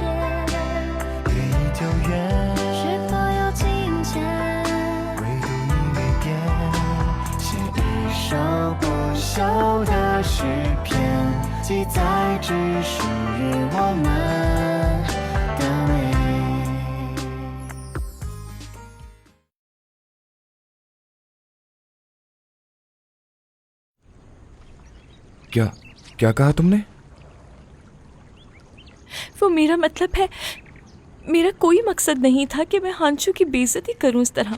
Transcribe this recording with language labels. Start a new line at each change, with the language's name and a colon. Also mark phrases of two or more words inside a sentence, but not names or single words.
Chinese: 月已丢远，是否有情节？唯独你没变，写一首不朽的诗篇，记载只属于我们的美。
Hindi: क्या कहा तुमने? वो मेरा मतलब है, मेरा कोई मकसद नहीं था कि मैं हांशू की बेइज्जती करूं इस तरह।